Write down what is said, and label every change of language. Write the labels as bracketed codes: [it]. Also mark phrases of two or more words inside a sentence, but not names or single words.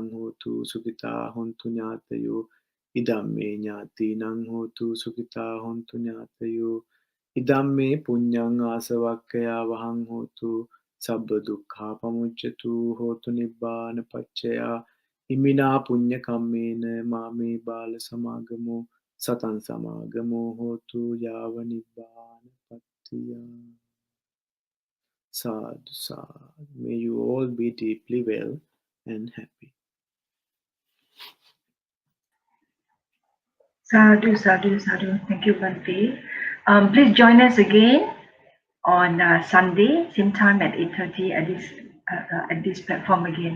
[pi] හෝතු සුඛිතා හොන්තු ඥාතයෝ ඉදම්මේ ඥාතීනං හෝතු සුඛිතා හොන්තු ඥාතයෝ ඉදම්මේ පුඤ්ඤං ආසවක්ඛයා වහං හෝතු සබ්බ දුක්ඛා පමුච්ඡතු හෝතු නිබ්බාන පච්චයා ඉමිනා පුඤ්ඤ කම්මේන මාමේ බාල සමාගමෝ සතං සමාගමෝ හෝතු යාව නිබ්බාන පත්තිය. Sadhu, sadhu. [en] May you all be deeply well and happy. [pi] Sadhu, sadhu, sadhu. [en] Thank you, Bante. Please join us again on Sunday, same time at 8:30 at this platform again.